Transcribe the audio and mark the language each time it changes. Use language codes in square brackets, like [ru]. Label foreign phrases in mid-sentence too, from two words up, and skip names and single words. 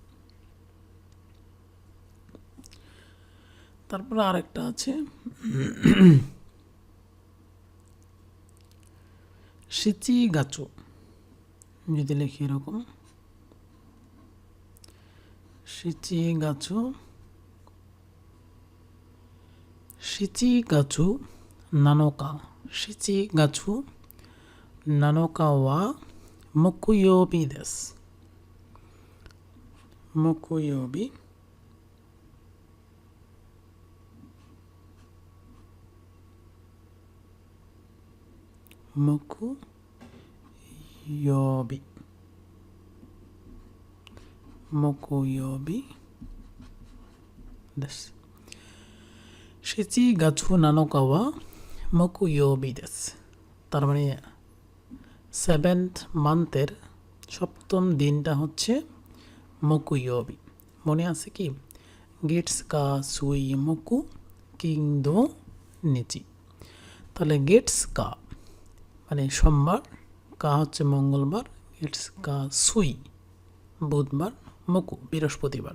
[bn] তারপরে আরেকটা আছে [ja] 七月, [bn] যদি লিখি এরকম, [ja] 七月、七月七日、七月七日は木曜日です. 木曜日 木曜日 木曜日 です。7 月7日は木曜日です。 [bn] তার মানে 7th মান্থের সপ্তম দিনটা হচ্ছে মকুইয়বি। মনে আছে কি? [ja] 月火水木金土日. [bn] তাহলে [ja] 月火 [bn] মানে সোমবার, কা হচ্ছে মঙ্গলবার, [ja] 月火水 [bn] বুধবার, মকু বৃহস্পতিবার।